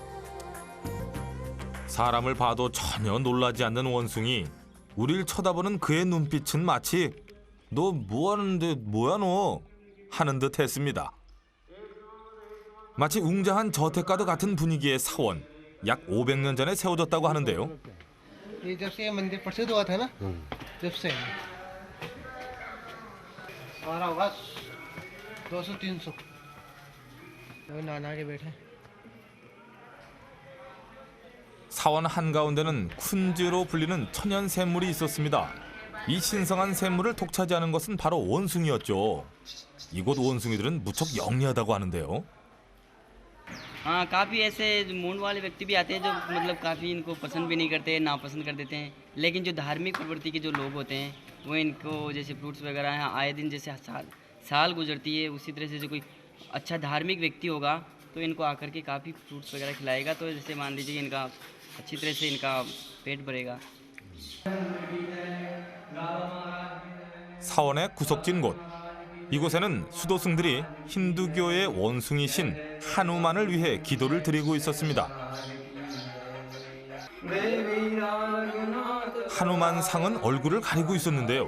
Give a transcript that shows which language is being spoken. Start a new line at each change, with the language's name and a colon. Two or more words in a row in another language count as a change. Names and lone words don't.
Korean: 사람을 봐도 전혀 놀라지 않는 원숭이. 우리를 쳐다보는 그의 눈빛은 마치 너 뭐하는데 뭐야 너? 하는 듯 했습니다. 마치 웅장한 저택가도 같은 분위기의 사원. 약 500년 전에 세워졌다고 하는데요.
Hindi: ये जब से ये मंदिर प्रसिद्ध हुआ था ना जब से हमारा होगा 200-300 नाना के बैठे
Korean: 사원 한가운데는 쿤즈로 불리는 천연 샘물이 있었습니다. 이 신성한 샘물을 독차지하는 것은 바로 원숭이였죠. 이곳 원숭이들은 무척 영리하다고 하는데요.
Hindi: हाँ काफ़ी ऐसे मूड वाले व्यक्ति भी आते हैं जो मतलब काफ़ी इनको पसंद भी नहीं करते नापसंद कर देते हैं, लेकिन जो धार्मिक प्रवृत्ति के जो लोग होते हैं वो इनको जैसे फ्रूट्स वगैरह हैं आए दिन जैसे साल गुजरती है उसी तरह से जो कोई अच्छा धार्मिक व्यक्ति होगा तो इनको आकर के काफ़ी फ्रूट्स वगैरह खिलाएगा तो जैसे मान लीजिए इनका अच्छी तरह से इनका पेट भरेगा.
Korean: 사원의 구석진 곳. 이곳에는 수도승들이 힌두교의 원숭이 신 하누만을 위해 기도를 드리고 있었습니다. 하누만 상은 얼굴을 가리고 있었는데요.